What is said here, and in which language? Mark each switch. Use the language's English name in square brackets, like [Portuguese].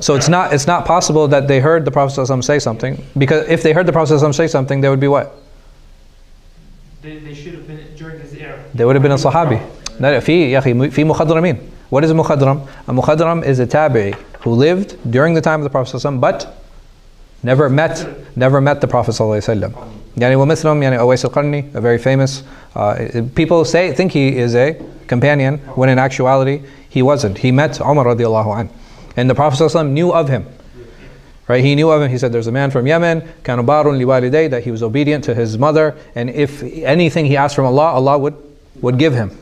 [English] So it's not possible that they heard the Prophet ﷺ say something, because if they heard the Prophet ﷺ say something, they would be what? They should have been during his era. They would have been a sahabi. [Arabic] في مخضرمين. [English] What is a mukhadram? A mukhadram is a tabi'i who lived during the time of the Prophet ﷺ, but never met the Prophet ﷺ. [Arabic] يعني ومثلهم يعني أويس القرني, [English] a very famous. People think he is a companion when in actuality he wasn't. He met Umar radiallahu anhu, and the Prophet ﷺ knew of him. Right, he knew of him. He said, "There's a man from Yemen, [Arabic] كان بار لوالديه," [English] that he was obedient to his mother, and if anything he asked from Allah, Allah would give him.